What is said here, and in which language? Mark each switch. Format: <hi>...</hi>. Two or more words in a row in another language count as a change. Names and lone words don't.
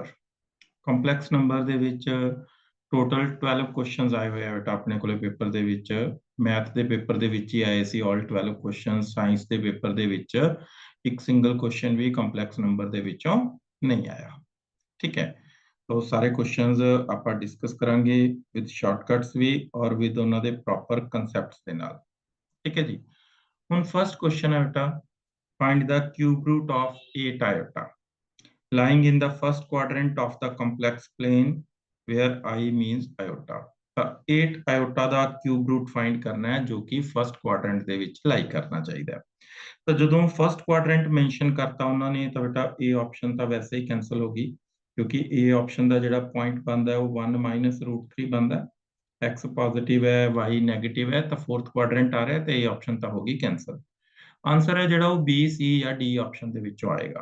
<en>complex number</en> <pa>ਦੇ ਵਿੱਚ ਟੋਟਲ 12 ਕੁਐਸਚਨਸ ਆਏ ਹੋਏ ਆ ਬੇਟਾ ਆਪਣੇ ਕੋਲੇ ਪੇਪਰ ਦੇ ਵਿੱਚ। ਮੈਥ ਦੇ ਪੇਪਰ ਦੇ ਵਿੱਚ ਹੀ ਆਏ ਸੀ ਆਲ 12 ਕੁਐਸਚਨ। ਸਾਇੰਸ ਦੇ ਪੇਪਰ ਦੇ ਵਿੱਚ ਇੱਕ</pa> <en>single question</en> <pa>ਵੀ</pa> <en>complex number</en> <pa>ਦੇ ਵਿੱਚੋਂ ਨਹੀਂ ਆਇਆ। ਠੀਕ ਹੈ,</pa> <hi>तो सारे क्वेश्चंस</hi> <pa>ਆਪਾਂ ਡਿਸਕਸ ਕਰਾਂਗੇ</pa> <en>with shortcuts</en> <pa>ਵੀ ਔਰ ਵਿਦ ਉਹਨਾਂ ਦੇ</pa> <en>proper concepts</en> <pa>ਦੇ ਨਾਲ। ਠੀਕ ਹੈ ਜੀ, ਹੁਣ</pa> <en>first question</en> <pa>ਹੈ ਬੇਟਾ</pa> <en>find the cube root of 8 iota lying in the first quadrant of the complex plane where I means iota।</en> <pa>ਤਾਂ 8 iota ਦਾ</pa> <en>cube root</en> <pa>find ਕਰਨਾ ਹੈ ਜੋ ਕਿ</pa> <en>first quadrant</en> <pa>ਦੇ ਵਿੱਚ lie ਕਰਨਾ ਚਾਹੀਦਾ ਹੈ। ਤਾਂ ਜਦੋਂ</pa> <en>first quadrant mention</en> <pa>ਕਰਤਾ ਉਹਨਾਂ ਨੇ ਤਾਂ ਬੇਟਾ</pa> <en>A option</en> <pa>ਤਾਂ ਵੈਸੇ ਹੀ cancel ਹੋ ਗਈ ਕਿਉਂਕਿ</pa> <en>A option</en> <pa>ਦਾ ਜਿਹੜਾ point ਬਣਦਾ ਹੈ ਉਹ 1</pa> <en>minus root</en> <pa>3 ਬਣਦਾ ਹੈ।</pa> <en>X positive</en> <pa>ਹੈ</pa> <en>y negative</en> <pa>ਹੈ ਤਾਂ</pa> <en>fourth quadrant</en> <pa>ਆ ਰਿਹਾ ਤੇ A option ਤਾਂ ਹੋ ਗਈ cancel। ਆਨਸਰ ਹੈ ਜਿਹੜਾ ਉਹ B C ਜਾਂ D ਆਪਸ਼ਨ ਦੇ ਵਿੱਚੋਂ ਆਏਗਾ।</pa>